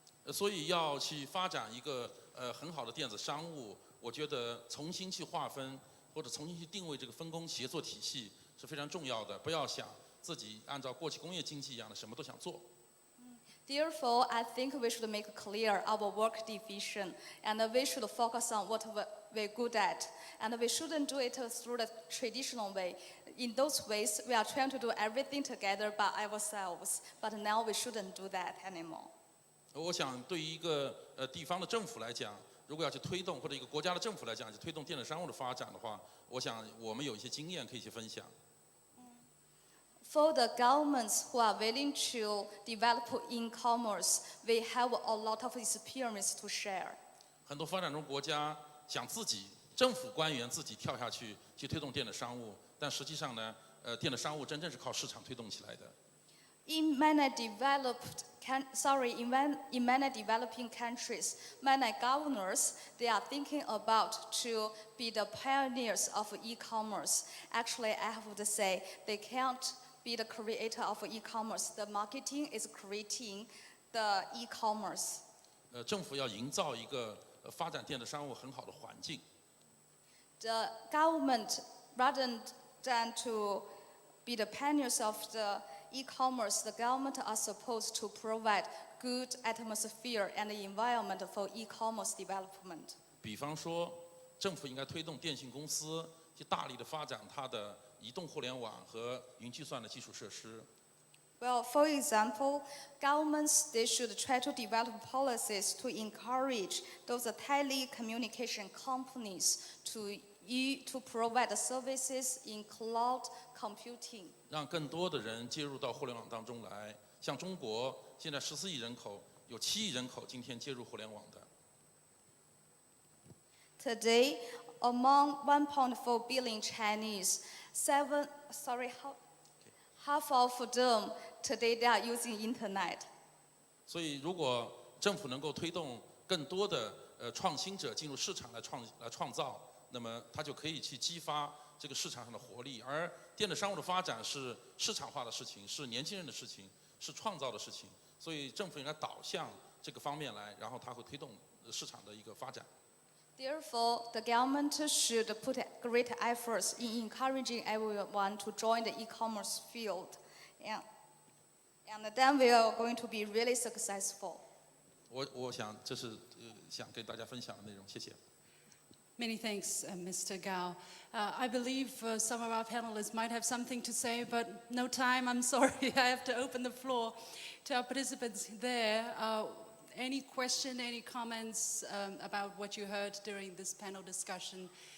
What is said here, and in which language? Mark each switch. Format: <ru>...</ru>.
<zh>所以要去发展一个很好的电子商务，我觉得重新去划分或者重新去定位这个分工协作体系是非常重要的。不要想自己按照过去工业经济一样的什么都想做。</zh> <en>Therefore, I think we should make clear our work division, and we should focus on what we're good at, and we shouldn't do it through the traditional way. In those ways, we are trying to do everything together by ourselves, but now we shouldn't do that anymore.</en> <zh>我想对于一个地方的政府来讲，如果要去推动，或者一个国家的政府来讲，去推动电子商务的发展的话，我想我们有一些经验可以去分享。</zh> <en>For the governments who are willing to develop e-commerce, we have a lot of experience to share.</en> <zh>很多发展中国家想自己政府官员自己跳下去推动电子商务，但实际上呢，电子商务真正是靠市场推动起来的。</zh> <en>In many developing countries, many governors, they are thinking about to be the pioneers of e-commerce. Actually, I have to say, they can't be the creator of e-commerce. The marketing is creating the e-commerce.</en> <zh>政府要营造一个发展电子商务很好的环境。</zh> <en>The government, rather than to be the pioneers of the e-commerce, the government are supposed to provide good atmosphere and environment for e-commerce development.</en> <zh>比方说，政府应该推动电信公司去大力的发展它的移动互联网和云计算的基础设施。</zh> <en>Well, for example, governments, they should try to develop policies to encourage those telecommunication companies to provide services in cloud computing.</en> <zh>让更多的人接入到互联网当中来。像中国现在14亿人口，有7亿人口今天接入互联网的。</zh> <en>Today, among 1.4 billion Chinese, half of them today they are using internet.</en> <zh>所以，如果政府能够推动更多的创新者进入市场来创造，那么它就可以去激发这个市场上的活力。而电子商务的发展是市场化的事情，是年轻人的事情，是创造的事情。所以政府应该导向这个方面来，然后它会推动市场的一个发展。</zh> <en>Therefore, the government should put great efforts in encouraging everyone to join the e-commerce field. And then we are going to be really successful.</en> <zh>我想这是想跟大家分享的内容，谢谢。</zh> <en>Many thanks, Mr. Gao. I believe some of our panelists might have something to say, but no time, I'm sorry. I have to open the floor to our participants there. Any question, any comments about what you heard during this panel discussion?</en>